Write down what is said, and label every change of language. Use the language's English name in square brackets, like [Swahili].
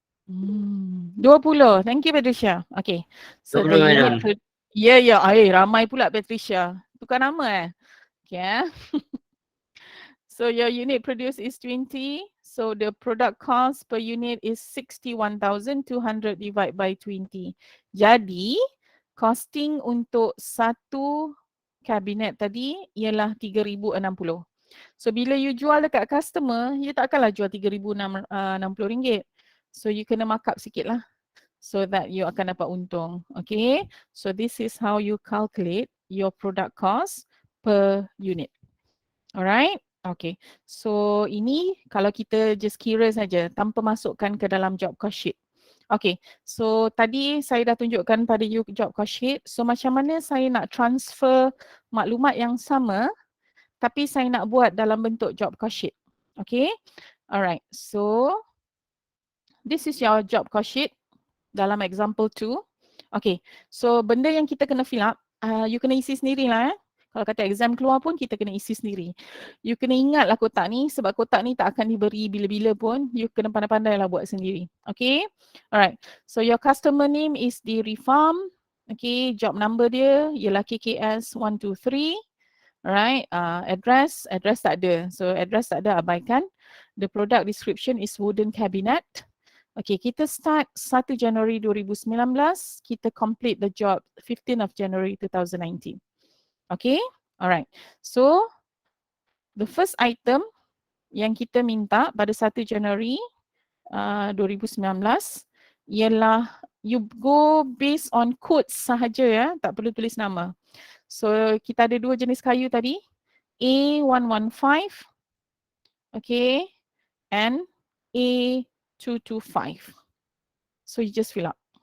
[English] 20. Thank you, Patricia. Okay. So the unit, [Malay] ramai pula Patricia. Tukar nama Okay. [English] So your unit produced is 20. So the product cost per unit is 61,200 divided by 20. [Malay] Jadi costing untuk satu kabinet tadi ialah 3,060. So bila you jual dekat customer, you takkanlah jual 3,060 ringgit. So you kena markup sikit lah. So that you akan dapat untung. Okay. [English] So this is how you calculate your product cost per unit. [Malay] Alright. Okay. So ini kalau kita just kira saja tanpa masukkan ke dalam job cost sheet. Okay. So tadi saya dah tunjukkan pada you job cost sheet. So macam mana saya nak transfer maklumat yang sama tapi saya nak buat dalam bentuk job cost sheet. Okay. Alright. [English] So this is your job cost sheet dalam example 2. Okay. [Malay] So benda yang kita kena fill up, you kena isi sendiri lah. Kalau kata exam keluar pun kita kena isi sendiri. You kena ingatlah kotak ni sebab kotak ni tak akan diberi bila-bila pun. You kena pandai-pandai lah buat sendiri. Okay. Alright. [English] So your customer name is Dairy Farm. Okay. [Malay] Job number dia ialah KKS 123. Alright. Address tak ada. So address tak ada, abaikan. [English] The product description is wooden cabinet. Okay, [Malay] kita start 1 Januari 2019. [English] Kita complete the job 15 of January 2019. Okay, alright. [Malay] So, [English] the first item [Malay] yang kita minta pada 1 Januari 2019 ialah [English] you go based on codes [Malay] sahaja ya, tak perlu tulis nama. So, kita ada dua jenis kayu tadi, A115, okay, and A225. [English] So, you just fill up.